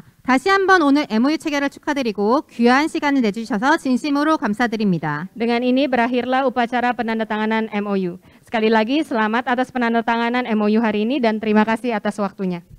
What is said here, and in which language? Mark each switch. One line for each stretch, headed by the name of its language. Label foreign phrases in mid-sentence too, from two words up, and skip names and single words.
Korean: 다시 한번 오늘 MOU 체결을 축하드리고 귀한 시간을 내주셔서 진심으로 감사드립니다.
Indonesian: Dengan ini berakhirlah upacara penandatanganan MOU. Sekali lagi selamat atas penandatanganan MOU hari ini dan terima kasih atas waktunya.